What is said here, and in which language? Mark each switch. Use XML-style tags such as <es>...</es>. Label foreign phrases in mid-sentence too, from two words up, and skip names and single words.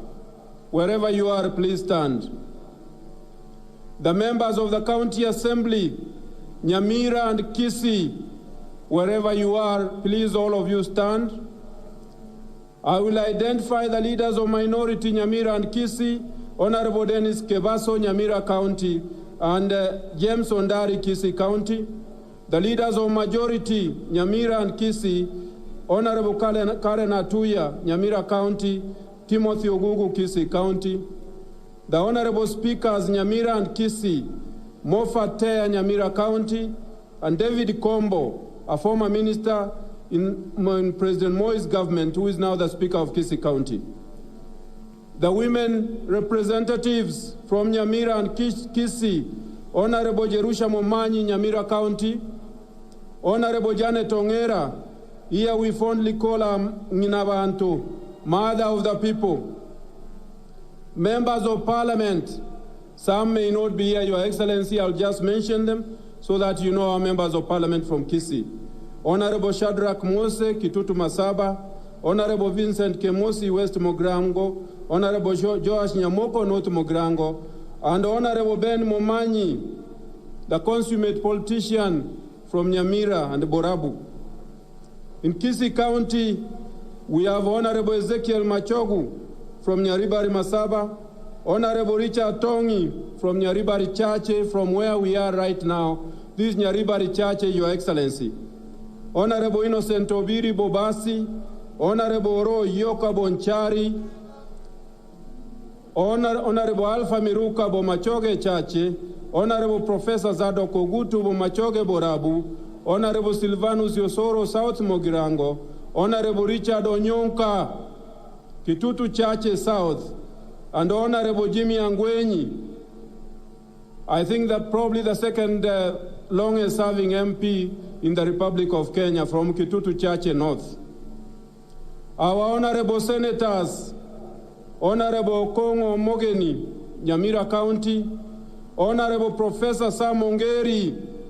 <en>Wherever you are, please stand. The members of the County Assembly, Nyamira and Kisii, wherever you are, please all of you stand. I will identify the leaders of minority Nyamira and Kisii, Honorable Dennis Kebaso, Nyamira County, and James Ondari, Kisii County. The leaders of majority, Nyamira and Kisii, Honorable Karen Atuya, Nyamira County, Timothy Ogugu, Kisii County. The Honorable Speakers, Nyamira and Kisii, Moffat Tea, Nyamira County, and David Kombo, a former minister in President Moi's government, who is now the Speaker of Kisii County. The women representatives from Nyamira and Kisii, Honorable Jerusha Momanyi, Nyamira County, Honorable Janet Ongera, here we fondly call her Nginabantu, Mother of the People. Members of Parliament, some may not be here, Your Excellency, I'll just mention them so that you know our members of Parliament from Kisii. Honorable Shadrach Mose, Kitutu Masaba, Honorable Vincent Kemosi, West Mogrango, Honorable Joash Nyamoko, North Mogrango, and Honorable Ben Momanyi, the consummate politician from Nyamira and Borabu. In Kisii County, we have Honorable Ezekiel Machogu from Nyaribari Masaba, Honorable Richard Tongi from Nyaribari Chache, from where we are right now. This is Nyaribari Chache, Your Excellency. Honorable Innocent Obiri Bobasi, Honorable Oro Yoka Bonchari, Honorable Alpha Miruka Bomachoge Chache, Honorable Professor Zadok Ogutu Bomachoge Borabu, Honorable Silvanus Yosoro South Mogirango, Honorable Richard Onyonka, Kitutu Chache South, and Honorable Jimmy Angwenyi. I think that probably the second longest serving MP in the Republic of Kenya from Kitutu Chache North. Our Honorable Senators, Honorable Kongo Mogeni, Nyamira County, Honorable Professor Sam Ongeri,</en>